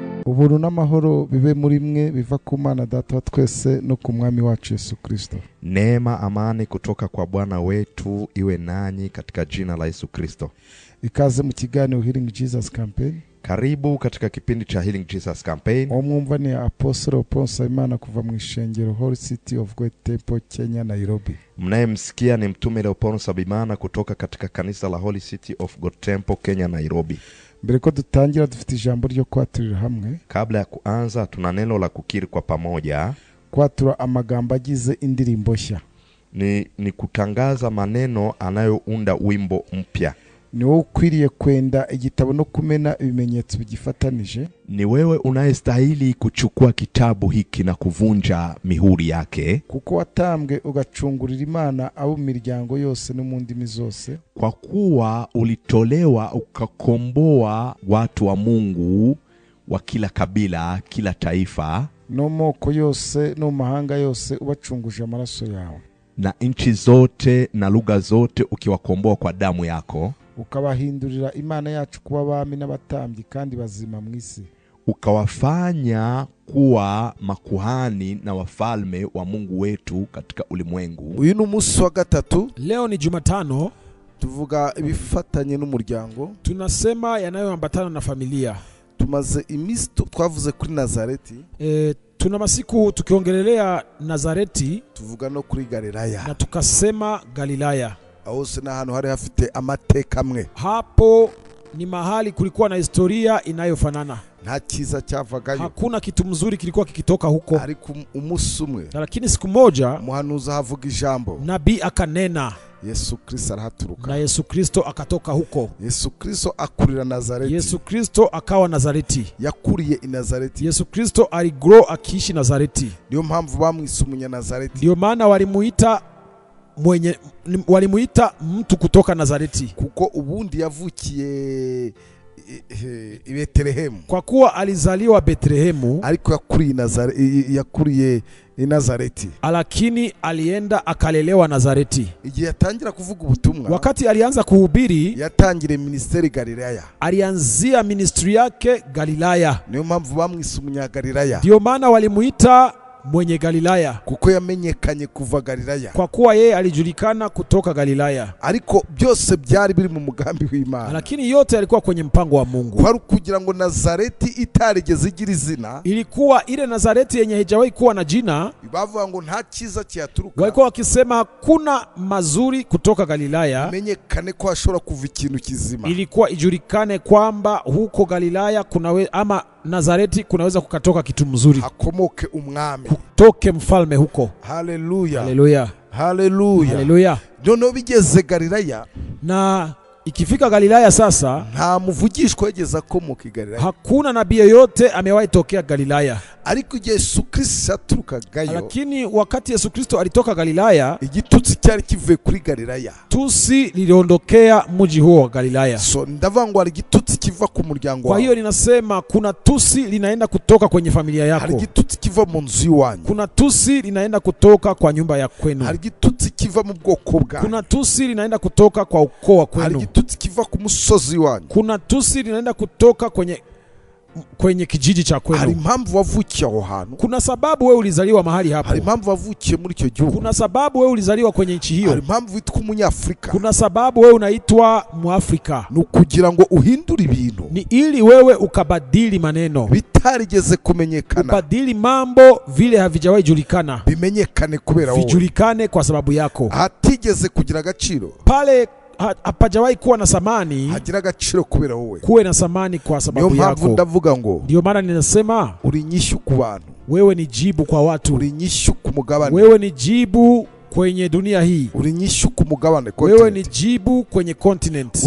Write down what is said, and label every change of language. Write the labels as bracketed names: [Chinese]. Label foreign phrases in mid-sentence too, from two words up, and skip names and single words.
[Rundi] ubuntu n'amahoro bibe muri mwe biva ku Mana Data wa twese no ku Mwami wacu Yesu Kristo. [Swahili] Neema amani kutoka kwa Bwana wetu iwe nanyi katika jina la Yesu Kristo. [Rundi] Ikaze mu kiganiro Healing Jesus Campaign. [Swahili] Karibu katika kipindi cha Healing Jesus Campaign. [Rundi] Omwumva ni Apostle Ponsa Imana kuva mu ishengero Holy City of God Temple Kenya Nairobi. [Swahili] Mnayemsikia ni mtume Leopold Sabimana kutoka katika kanisa la Holy City of God Temple Kenya Nairobi. [Rundi] Mbere ko dutangira dufite ijambo ryo kwaturira hamwe. [Swahili] Kabla ya kuanza tuna neno la kukiri kwa pamoja. [Rundi] Kwatura amagambo agize indirimbo nshya. [Swahili] Ni kutangaza maneno anayounda wimbo mpya. [Rundi] Ni wewe ukwiriye kwenda igitabo no kumena ibimenyetso bigifatanije. [Swahili] Ni wewe unayestahili kuchukua kitabu hiki na kuvunja mihuri yake. [Rundi] Kuko watambwe ugacungurira Imana abo miryango yose no mu ndimi zose. [Swahili] Kwa kuwa ulitolewa ukakomboa watu wa Mungu wa kila kabila, kila taifa, [Rundi] no moko yose no mahanga yose ubacunguje amaraso yawe. [Swahili] Na nchi zote na lugha zote ukiwakomboa kwa damu yako. [Rundi] Ukabahindurira Imana yacu kuba abami n'abatambyi kandi bazima mu isi. [Swahili] Ukawafanya kuwa makuhani na wafalme wa Mungu wetu katika ulimwengu. [Rundi] Uyu ni umunsi wa gatatu. [Swahili] Leo ni Jumatano. [Rundi] Tuvuga ibifatanye n'umuryango. [Swahili] Tunasema yanayoambatana na familia. [Rundi] Tumaze iminsi twavuze kuri Nazareti. [Swahili] Tuna masiku tukiongelelea Nazareti. [Rundi] Tuvuga no kuri Galilaya. [Swahili] Na tukasema Galilaya. [Rundi] Aho se na hano hari hafite amateka amwe. [Swahili] Hapo ni mahali kulikuwa na historia inayofanana. [Rundi] Nta kiza cyavagayo. [Swahili] Hakuna kitu mzuri kilikuwa kikitoka huko. [Rundi] Ariko umunsi umwe. [Swahili] Lakini siku moja [Rundi] muhanuzi havuga ijambo. [Swahili] Nabii akanena. [Rundi] Yesu Kristo arahaturuka. [Swahili] Na Yesu Kristo akatoka huko. [Rundi] Yesu Kristo akurira Nazareti. [Swahili] Yesu Kristo akawa Nazareti. [Rundi] Yakuriye i Nazareti. [Swahili] Yesu Kristo aligrow akiishi Nazareti. [Rundi] Ndio mpamvu bamwise umunya Nazareti. [Swahili] Ndio maana walimuita mtu kutoka Nazareti. [Rundi] Kuko ubundi yavukiye i Betlehemu. [Swahili] Kwa kuwa alizaliwa Betlehemu, [Rundi] ariko yakuriye i Nazareti. [Swahili] Lakini alienda akalelewa Nazareti. [Rundi] Igihe yatangira kuvuga ubutumwa, [Swahili] wakati alianza kuhubiri, [Rundi] yatangire ministeri Galilaya. [Swahili] Alianzia ministry yake Galilaya. [Rundi] Niyo mpamvu bamwise umunya Galilaya. [Swahili] Ndio maana walimuita mwenye Galilaya, [Rundi] kuko yamenyekanye kuva Galilaya. [Swahili] Kwa kuwa yeye alijulikana kutoka Galilaya. [Rundi] Ariko byose byari biri mu mugambi w'Imana. [Swahili] Lakini yote yalikuwa kwenye mpango wa Mungu. [Rundi] Kwari kugira ngo Nazareti itarigeze igira izina. [Swahili] Ilikuwa ile Nazareti yenye haijawahi kuwa na jina. [Rundi] Bavuga ngo nta kiza cyaturuka. [Swahili] Walikuwa wakisema hakuna mazuri kutoka Galilaya. [Rundi] Imenyekane ko ashobora kuva ikintu kizima. [Swahili] Ilikuwa ijulikane kwamba huko Galilaya ama Nazareti kunaweza kukatoka kitu mzuri. [Rundi] Hakomoke umwami. [Swahili] Kutoke mfalme huko. Haleluya. Haleluya. Haleluya. Haleluya. [Rundi] None bigeze Galilaya. [Swahili] Na ikifika Galilaya sasa, [Rundi] nta muvugishwa yageze akomoka Galilaya. [Swahili] Hakuna nabii yote amewahi tokea Galilaya. [Rundi] Ariko Yesu Kristo aturukagayo. [Swahili] Lakini wakati Yesu Kristo alitoka Galilaya, [Rundi] igitutsi cyari kivuye kuri Galilaya. [Swahili] Tusi liliondokea mji huo wa Galilaya. [Rundi] So ndavangwa ari gitutsi kiva ku muryango. [Swahili] Kwa hiyo ninasema kuna tusi linaenda kutoka kwenye familia yako. [Rundi] Hari gitutsi kiva mu nzu iwanyu. [Swahili] Kuna tusi linaenda kutoka kwa nyumba ya kwenu. [Rundi] Hari gitutsi kiva mu bwoko bwanyu. [Swahili] Kuna tusi linaenda kutoka kwa ukoo wa kwenu. [Rundi] Hari gitutsi kiva ku musozi wanyu. [Swahili] Kuna tusi linaenda kutoka kwenye kijiji cha kwenu. [Rundi] Hari impamvu wavukiye aho hantu. [Swahili] Kuna sababu wewe ulizaliwa mahali hapo. [Rundi] Hari impamvu wavukiye muri icyo gihugu. [Swahili] Kuna sababu wewe ulizaliwa kwenye nchi hiyo. [Rundi] Hari impamvu witwa umunyafrika. [Swahili] Kuna sababu wewe unaitwa Muafrika. [Rundi] Nukugira ngo uhindure ibintu. [Swahili] Ni ili wewe ukabadili maneno. [Rundi] Bitarigeze kumenyekana. [Swahili] Ubadili mambo vile havijawahi julikana. [Rundi] Bimenyekane kubera wowe. [Swahili] Vijulikane kwa sababu yako. [Rundi] Hatigeze kugira agaciro. [Swahili] Pale hapajawahi kuwa na samani. [Rundi] Hagira agaciro kubera wowe. [Swahili] Kuwe na samani kwa sababu yako. [Rundi] Ndio mpamvu ndavuga ngo. [Swahili] Ndio maana ninasema [Rundi] uri nyishu ku bantu. [Swahili] Wewe ni jibu kwa watu. [Rundi] Uri nyishu ku mugabane. [Swahili] Wewe ni jibu kwenye dunia hii. [Rundi] Uri nyishu ku mugabane. [Swahili] Wewe ni jibu kwenye continent.